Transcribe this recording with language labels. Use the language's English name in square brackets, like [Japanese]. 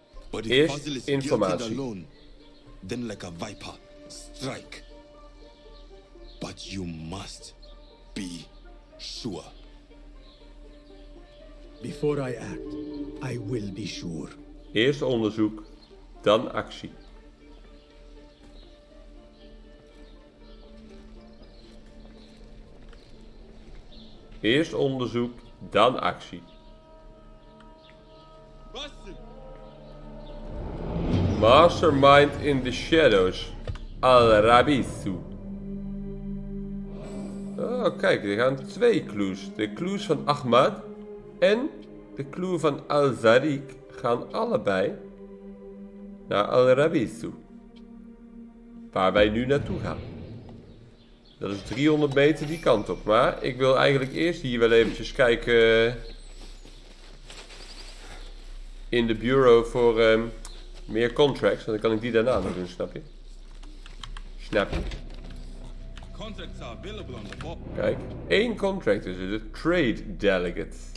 [English] But if [Dutch] Eerst [English] puzzle is [Dutch] informatie. [English] guilty alone, then like a viper, strike. But you must be sure. Before I act, I will be sure. [Dutch] Eerst onderzoek, dan actie. Eerst onderzoek, dan actie. [English] Mastermind in the shadows. Al-Rabisu. [Dutch] Oh, kijk, er gaan 2 clues. De clues van Ahmad en de clue van Al-Zarik gaan allebei naar Al-Rabisu. Waar wij nu naartoe gaan. Dat is 300 meter die kant op. Maar ik wil eigenlijk eerst hier wel eventjes kijken in de bureau voor meer contracts. Want dan kan ik die daarna nog doen, snap je? Snap je? [English] Contracts are available on the board. [Dutch] Kijk, 1 contract is de Trade Delegate.